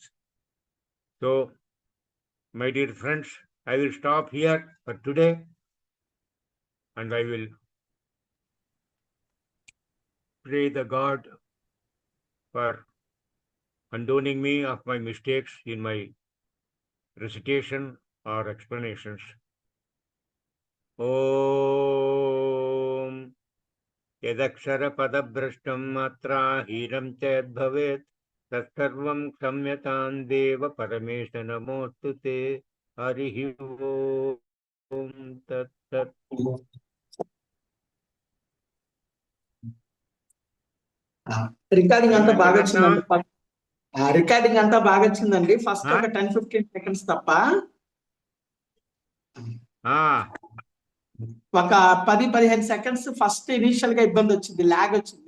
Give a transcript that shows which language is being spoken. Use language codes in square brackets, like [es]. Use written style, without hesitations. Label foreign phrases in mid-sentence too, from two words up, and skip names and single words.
[en] So, my dear friends, I will stop here for today, and I will pray the God for condoning me of my mistakes in my recitation or explanations. [sa] ॐ यदक्षर पदभ्रष्टं मात्र हिरम् चेद् भवेत् तत्सर्वं क्षम्यतां देव परमेश नमोस्तुते हरिः ॐ तत् तत्. [te] రికార్డింగ్ అంతా బాగా వచ్చిందండి. రికార్డింగ్ అంతా బాగా వచ్చిందండి. ఫస్ట్ ఒక 10-15 సెకండ్స్ తప్ప ఒక 10-15 సెకండ్స్ [en] first initial [te] గా ఇబ్బంది వచ్చింది, లాగ్ వచ్చింది.